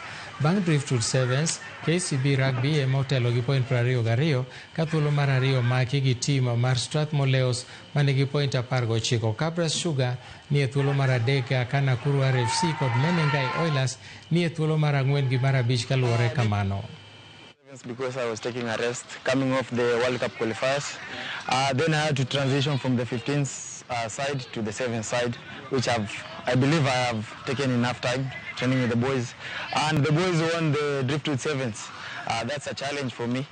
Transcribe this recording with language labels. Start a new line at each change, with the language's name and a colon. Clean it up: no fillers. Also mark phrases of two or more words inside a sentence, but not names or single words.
Luo (Kenya and Tanzania): Bang' Prinsloo Sevens, KCB Rugby ema otelo gi point 22 ka thuolo mar ariyo maki gi tim mar Strathmore Leos manigi point 19. Cabras Sugar ni e thuolo mar adek ka Nakuru RFC kod Menengai Oilers ni e thuolo mar 4 gi mar 5 kaluwore kamano.
English: Because I was taking a rest coming off the World Cup qualifiers. Then I had to transition from the 15th side to the 7th side, which I believe I have taken enough time training with the boys. And the boys won the Driftwood Sevens. That's a challenge for me.